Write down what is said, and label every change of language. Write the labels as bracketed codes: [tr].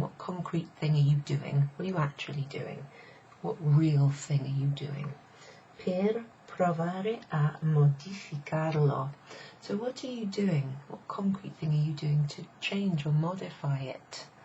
[en] What concrete thing are you doing? What are you actually doing? What real thing are you doing? [it] Per provare a modificarlo. [en] So what are you doing? What concrete thing are you doing to change or modify it?